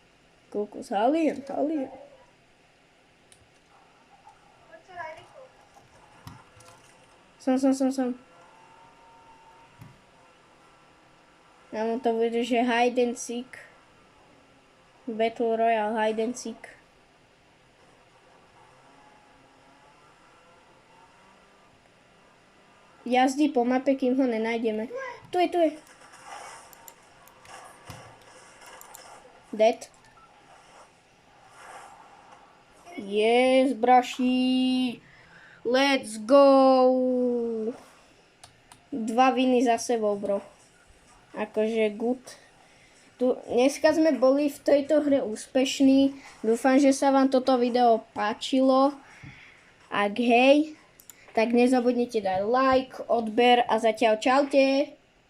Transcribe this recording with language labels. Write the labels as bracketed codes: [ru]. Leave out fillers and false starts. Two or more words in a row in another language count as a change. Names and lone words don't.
[sk] Koľko halien. Poď sa raj rýchlo. Som. Áno, to bude, že [en] hide and seek. Battle Royale, hide and seek. [sk] Jazdí po mape, kým ho nenájdeme. Tu je. Dead. Yes, braši. [en] Let's go. [sk] 2 viny za sebou, bro. Akože good. Dneska sme boli v tejto hre úspešní. Dúfam, že sa vám toto video páčilo. Ak hej, tak nezabudnite dať like, odber a zatiaľ čaute.